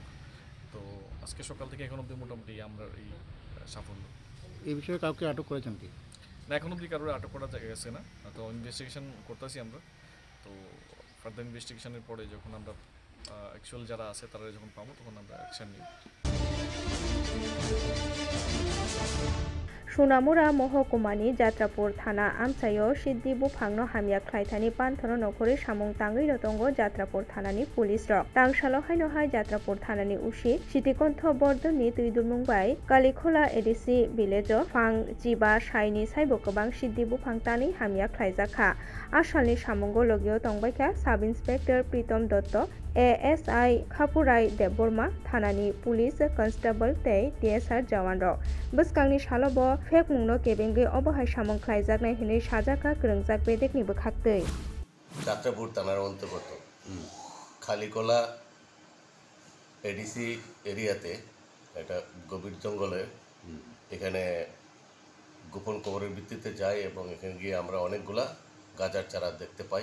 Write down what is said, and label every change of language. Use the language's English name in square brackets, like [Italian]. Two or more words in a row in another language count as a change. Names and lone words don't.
[Bangla] তো আজকে সকাল থেকে এখন অবধি মোটামুটি আমরা এই সাফল্য। এই বিষয়ে কাউকে আটক করেছেন কি? না, এখন অবধি কারোর আটক করা গেছে না। তো ইনভেস্টিগেশন করতেছি আমরা। তো [English] further investigation [Bangla] পরে যখন আমরা অ্যাকচুয়াল যারা আছে তারা যখন পাবো তখন আমরা অ্যাকশন নিব। [Kok Borok] सुनामुरा महकुमानि जात्रापुर थाना आमचायो सिद्धि बुफांनो हामिया ख्लायथानि पान्थनो नखरै सामुं तांगै रतंगो जात्रापुर थानानि पुलिस रक तांसालो हायनोहाय जात्रापुर थानानि उसी सिटिकन्थ बर्दनि तुइदुमुंबाय कालिखोला [English] ADC village [Kok Borok] फां जिबा साइनि साइबो गोबां सिद्धि बुफां तानि हामिया ख्लायजाखा आसालनि सामुंगो लगियो तंबायखा [English] sub inspector [Kok Borok] प्रीतम दत्त ASI खापुराय देबबर्मा थानानि [English] police constable [Kok Borok] तै DSR जवान रक बसकांनि सालबो फेक मुंनो केबेंगे अबहाय सामुं ख्लायजाकनाय हिनै साजाका गोरोंजाक बेदेगनिबो खाक्तै [Bangla] যাত্রাপুর থানার অন্তর্গত খালিকোলা এডিসি এরিয়াতে একটা গভীর জঙ্গলে এখানে গোপন খবরের ভিত্তিতে যাই এবং এখানে গিয়ে আমরা অনেকগুলা গাঁজার চারা দেখতে পাই।